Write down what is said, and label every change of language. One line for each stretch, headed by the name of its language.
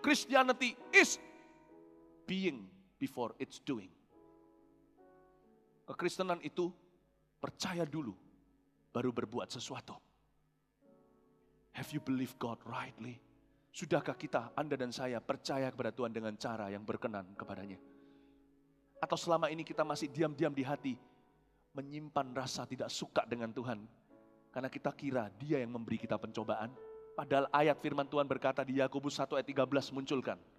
English: Christianity is being before it's doing.
Indonesian: Kekristenan itu percaya dulu, baru berbuat sesuatu.
English: Have you believed God rightly?
Indonesian: Sudahkah kita, Anda dan saya percaya kepada Tuhan dengan cara yang berkenan kepadanya? Atau selama ini kita masih diam-diam di hati, menyimpan rasa tidak suka dengan Tuhan. Karena kita kira dia yang memberi kita pencobaan. Padahal ayat firman Tuhan berkata di Yakobus 1 ayat 13 munculkan.